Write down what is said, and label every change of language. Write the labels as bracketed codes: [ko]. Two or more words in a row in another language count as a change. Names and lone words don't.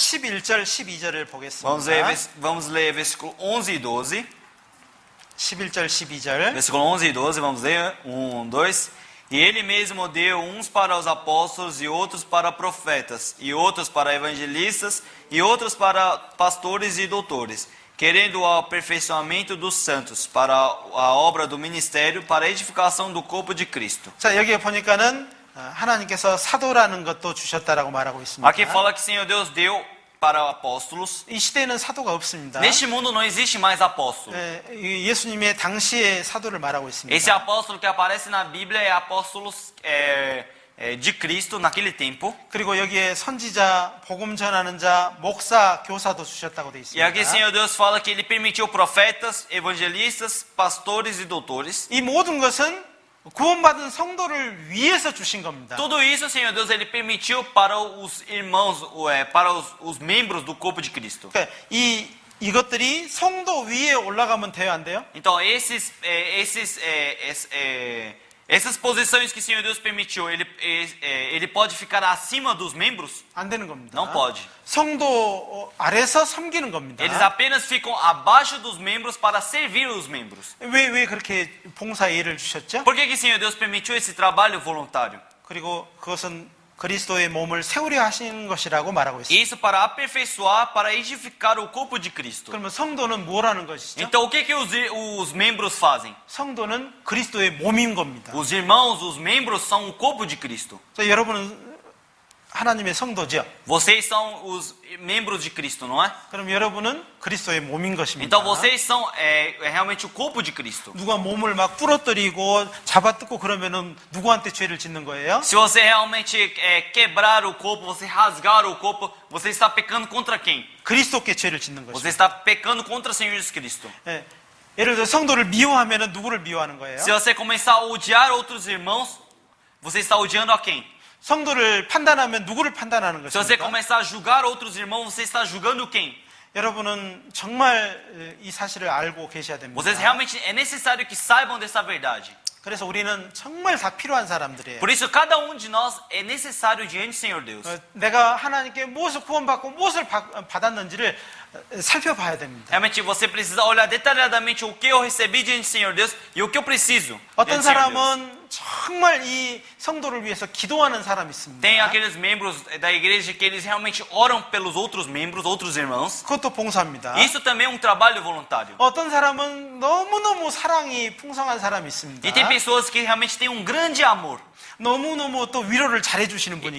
[ko] 11절, 12절을 보겠습니다. [pt] Vamos ler versículo 11 e 12. [ko] 11절, 12절. [pt] Versículo 11 e 12, vamos ler. 1, 2. E ele mesmo deu uns para os apóstolos, e outros para profetas, e outros para evangelistas, e outros para pastores e doutores, querendo o aperfeiçoamento dos santos, para a obra do ministério, para a edificação do corpo de Cristo. [ko] 자, 여기에 보니까는 하나님께서 사도라는 것도 주셨다라고 말하고 있습니다. [pt] Aqui fala que o Senhor Deus deu para apóstolos. [ko] 이 시대에는 사도가 없습니다. [pt] Neste mundo não existe mais apóstolo. [ko] 예수님의 당시의 사도를 말하고 있습니다. [pt] Esse apóstolo que aparece na Bíblia é apóstolos de Cristo naquele tempo. [ko] 그리고 여기에 선지자, 복음 전하는 자, 목사, 교사도 주셨다고 되어 [pt] E aqui o [ko] 있습니다. [pt] Senhor Deus fala que Ele permitiu profetas, evangelistas, pastores e doutores. [ko] 이 모든 것은 구원받은 성도를 위해서 주신 겁니다. [pt] Tudo isso, Senhor Deus, Ele permitiu para os irmãos, para os membros do corpo de Cristo. [ko] 그러니까 이것들이 성도 위에 올라가면 돼요, 안 돼요? [pt] Então, essas posições que o Senhor Deus permitiu, ele pode ficar acima dos membros? [ko] 안 되는 겁니다. [pt] Não pode. [ko] 성도 아래서 섬기는 겁니다. [pt] Eles apenas ficam abaixo dos membros para servir os membros. [ko] 왜 그렇게 봉사 예를 주셨죠? [pt] Por que que o Senhor Deus permitiu esse trabalho voluntário? [ko] 그리고 그것은 그리스도의 몸을 세우려 하시는 것이라고 말하고 있습니다. [pt] Isso para aperfeiçoar, para edificar o corpo de Cristo. [ko] 그러면 성도는 뭘 하는 것이죠? [pt] Então, o que que os membros fazem? [ko] 성도는 그리스도의 몸인 겁니다. [pt] Os irmãos, os membros são o corpo de Cristo. [ko] 그래서 여러분은 하나님의 성도죠. [pt] Vocês são os membros de Cristo, não é? [ko] 그럼 여러분은 그리스도의 몸인 것입니다. [pt] Então, vocês são realmente o corpo de Cristo. [ko] 누가 몸을 막 부러뜨리고 잡아뜯고 그러면은 누구한테 죄를 짓는 거예요? [pt] Se você realmente quebrar o corpo, você rasgar o corpo, você está pecando contra quem? [ko] 그리스도께 죄를 짓는 [pt] Você [ko] 것입니다. [pt] está pecando contra o Senhor Jesus Cristo. [ko] 예. 예를 들어 성도를 미워하면은 누구를 미워하는 거예요? [pt] Se você começar a odiar outros irmãos, você está odiando a quem? [ko] 성도를 판단하면 누구를 판단하는 [pt] Se você [ko] 것입니까? [pt] começar a julgar outros irmãos, você está julgando quem? [ko] 여러분은 정말 이 사실을 알고 계셔야 됩니다. [pt] Vocês realmente é necessário que saibam dessa verdade. [ko] 그래서 우리는 정말 다 필요한 사람들이에요. [pt] Por isso, cada um de nós é necessário diante do Senhor Deus. [ko] 내가 하나님께 무엇을 구원받고 무엇을 받았는지를 살펴봐야 됩니다. [pt] Realmente, você precisa olhar detalhadamente o que eu recebi diante do Senhor Deus e o que eu preciso. [ko] 어떤 [pt] diante do Senhor Deus. [ko] 사람은 정말 이 성도를 위해서 기도하는 사람이 있습니다. [pt] Tem aqueles membros da igreja que eles realmente oram pelos outros membros, outros irmãos. [ko] 그것도 봉사입니다. [pt] Isso também é um trabalho voluntário. [ko] 어떤 사람은 너무너무 사랑이 풍성한 사람이 있습니다. [pt] E tem pessoas que realmente têm um grande amor. [ko] 너무너무 또 위로를 잘해주시는 분이